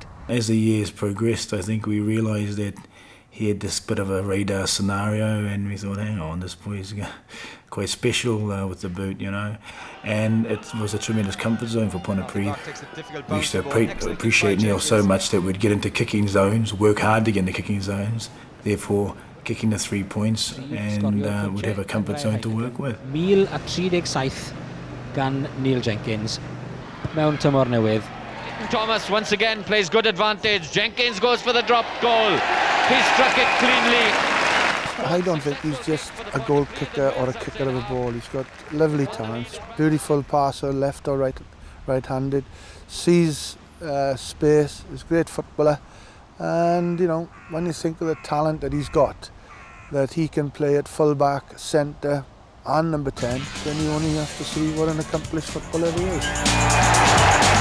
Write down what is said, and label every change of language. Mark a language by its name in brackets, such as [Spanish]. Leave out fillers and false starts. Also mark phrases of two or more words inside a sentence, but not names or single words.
[English] As the years progressed, I think we realised that he had this bit of a radar scenario, and we thought, hang on, this boy's quite special with the boot, you know, and it was a tremendous comfort zone for Pontypridd. We used to appreciate Neil so much that we'd get into kicking zones, work hard to get into kicking zones, therefore kicking the 3 points, and we'd have a comfort zone to work with. [Welsh] 1037 gan Neil Jenkins mewn tymor newydd. [English] Thomas once again plays good advantage. Jenkins goes for the dropped goal. He struck it cleanly. I don't think he's just a goal kicker or a kicker of a ball. He's got lovely talent, beautiful passer, left or right-handed, sees space, is a great footballer, and you know, when you think of the talent that he's got, that he can play at full-back, centre and number 10, then you only have to see what an accomplished footballer he is.